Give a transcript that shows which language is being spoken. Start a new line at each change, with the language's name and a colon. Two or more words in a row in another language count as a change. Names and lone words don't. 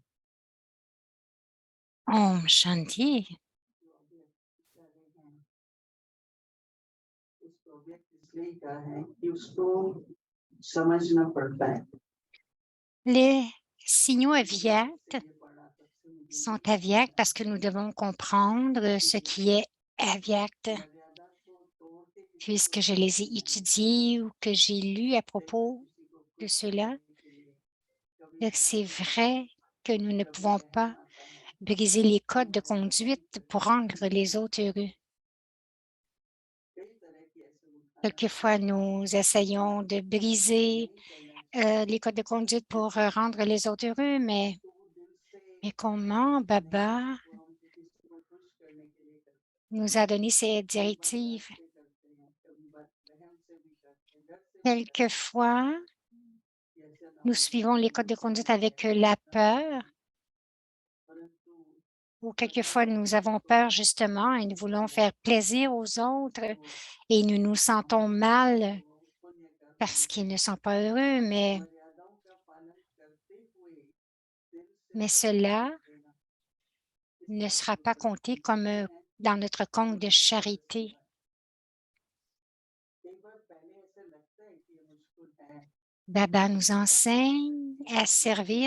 Hindi: Om Shanti. जो अव्यक्त कर रहे हैं उसको अव्यक्त इसलिए कहा है कि उसको समझना पड़ता है।
French: Les signaux
Hindi: मैंने जब
French: avyakts
Hindi: से ये पढ़ा तब से मुझे ये
French: sont
Hindi: लगता
French: avyakts
Hindi: है
French: parce que nous devons comprendre ce qui est avyact.
Hindi: मर्यादा को तोड़ के किसी को
French: Puisque je
Hindi: खुश
French: les ai
Hindi: करना नहीं
French: étudiés ou que j'ai lu à
Hindi: कई बार
French: propos
Hindi: किसी को
French: de
Hindi: खुश
French: cela,
Hindi: करने के लिए कभी
French: donc c'est
Hindi: नाराज आता है,
French: vrai que nous ne
Hindi: कभी
French: pouvons
Hindi: वहम
French: pas
Hindi: आता है,
French: briser les
Hindi: हम
French: codes de
Hindi: मर्यादा की
French: conduite pour
Hindi: तरफ
French: rendre les autres heureux.
Hindi: कई तरह की ऐसे उदाहरण
French: Quelquefois,
Hindi: हैं
French: nous
Hindi: कि
French: essayons de
Hindi: जिससे
French: briser
Hindi: नहीं चलना चाहिए
French: les codes de conduite pour
Hindi: जिससे
French: rendre les autres heureux,
Hindi: तो वो दिल से
French: mais comment
Hindi: नहीं है
French: Baba
Hindi: वो हम किसी को खुश करने के लिए करते हैं
French: nous a donné ces
Hindi: कई बार डर
French: directives?
Hindi: से करते हैं कभी बार वहम से भी करते हैं डर से भी करते हैं
French: Quelquefois,
Hindi: कि ऐसा ना
French: nous
Hindi: हो जाए
French: suivons
Hindi: कि
French: les codes de
Hindi: मुझसे
French: conduite
Hindi: गलती
French: avec
Hindi: ऐसी
French: la
Hindi: ना हो
French: peur,
Hindi: जाए परंतु
French: ou quelquefois
Hindi: मर्यादा
French: nous avons peur
Hindi: पुरुषोत्तम
French: justement et nous
Hindi: इस
French: voulons
Hindi: समय
French: faire plaisir aux autres
Hindi: तो
French: et nous nous
Hindi: हम
French: sentons
Hindi: पाप
French: mal
Hindi: पुण्य कर्म
French: parce qu'ils ne sont pas heureux,
Hindi: मर्यादाओं का पालन करते हुए दिल से
French: mais
Hindi: अगर सुख
French: cela
Hindi: देना इस
French: ne
Hindi: बात
French: sera
Hindi: को
French: pas
Hindi: जब
French: compté
Hindi: हम
French: comme
Hindi: करते हैं
French: dans notre
Hindi: तो वो
French: compte de
Hindi: निस्वार्थ
French: charité.
Hindi: सेवा है कई बार पहले ऐसा लगता है कि ये मुश्किल है
French: Baba nous
Hindi: ये काम नहीं कर
French: enseigne
Hindi: सकते
French: à
Hindi: ये नहीं